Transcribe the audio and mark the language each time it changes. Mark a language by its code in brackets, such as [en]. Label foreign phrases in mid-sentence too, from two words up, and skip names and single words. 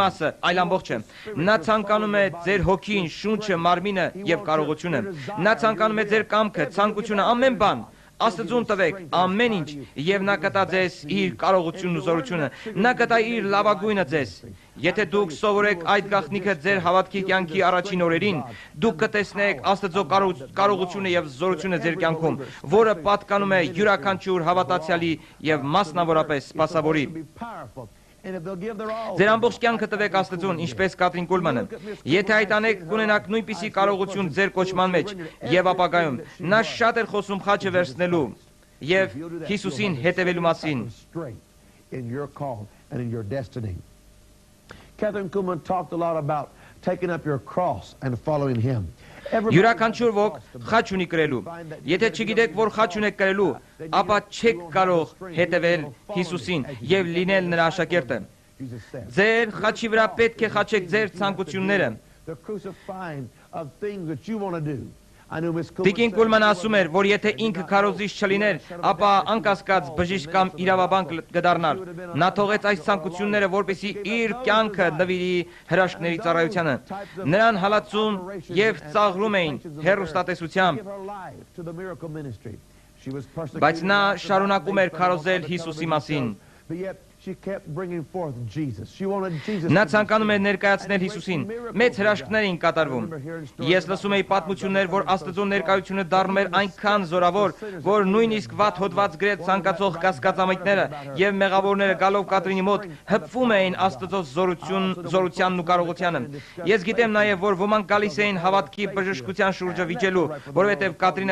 [hy] մասը, այլ ամբողջը։ Նա ցանկանում է ձեր հոգին, շունչը, մարմինը եւ կարողությունը։ Նա ցանկանում է ձեր կամքը, ցանկությունը, ամեն բան։ Աստծուն տվեք ամեն ինչ եւ նա կտա ձեզ իր կարողությունն ու զորությունը։ Նա կտա իր լավագույնը ձեզ։ Եթե դուք սովորեք այդ գաղտնիքը ձեր հավատքի կյանքի առաջին օրերին, դուք կտեսնեք Աստծո կարողությունը եւ զորությունը ձեր կյանքում, որը պատկանում է յուրաքանչյուր հավատացյալի եւ մասնավորապես սպասավորի։ Ձեր ամբողջ կյանքը տվեք Աստծուն, ինչպես Կատրին Կուլմանը։ Եթե այդ անեք, կունենաք նույնպիսի կարողություն ձեր կոչման մեջ եւ ապագայում։ Նա շատ էր խոսում խաչը վերցնելու եւ Հիսուսին հետևելու մասին։ [en] Catherine Kuhlman talked a lot about taking up your cross and following him. [hy] Յուրաքանչյուր ոք խաչ ունի կրելու։ Եթե չգիտեք, որ խաչ ունեք կրելու, ապա չեք կարող հետևել Հիսուսին եւ լինել նրա աշակերտը։ Ձեր խաչի վրա պետք է խաչեք ձեր ցանկությունները։ Տիկին Կուլմանը ասում էր, որ եթե ինքը քարոզիչ չլիներ, ապա անկասկած բժիշկ կամ իրավաբան կդառնար։ Նա թողեց այս ցանկությունները, որպեսզի իր կյանքը նվիրի հրաշքների ծառայությանը։ Նրան հալածում եւ ծաղրում էին հեռուստատեսությամբ, բայց նա շարունակում էր քարոզել Հիսուսի մասին։ [en] she kept bringing forth Jesus. She wanted Jesus. [hy] Նա ցանկանում էր ներկայացնել Հիսուսին։ Մեծ հրաշքներ էին կատարվում։ Ես լսում էի պատմություններ, որ Աստծո ներկայությունը դառնում էր այնքան զորավոր, որ նույնիսկ վատ հոդված գրեց ցանկացող կասկածամիտները եւ մեղավորները գալով Կատրինի մոտ հպվում էին Աստծո զորությանն ու կարողությանը։ Ես գիտեմ նաեւ, որ ոմանք գալիս էին հավատքի բժշկության շուրջը վիճելու, որովհետեւ Կատրինը